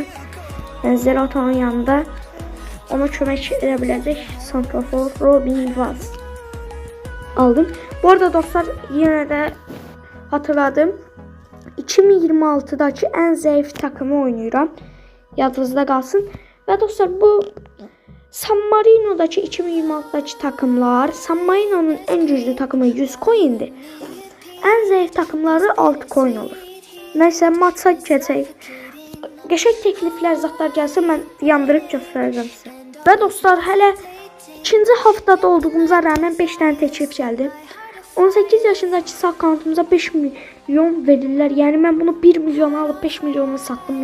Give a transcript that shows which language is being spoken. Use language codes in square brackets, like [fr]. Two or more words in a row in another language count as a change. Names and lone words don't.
[az] Yəni Zerato'nun yanında ona kömək edə biləcək santrofor Robin Vaz aldım. Bu arada dostlar yenə də hatırladım. 2026'daki ən zəif takımı oynayıram. Yadınızda qalsın. Və dostlar bu San Marino'daki 2026'daki takımlar, [tr] San Marino'nun en güçlü takımı 100 coin'dir. En zayıf takımları 6 coin olur. [az] Neyse maça keçək. Qəşəng təkliflər, zatlar gəlsə mən yandırıb göstərəcəm sizə. Və dostlar hələ ikinci haftada olduğumuza rağmen 5 tane təklif gəldi. 18 yaşındaki sağ kanatımıza 5 milyon verirlər. Yəni mən bunu 1 milyona alıp 5 milyona sattım.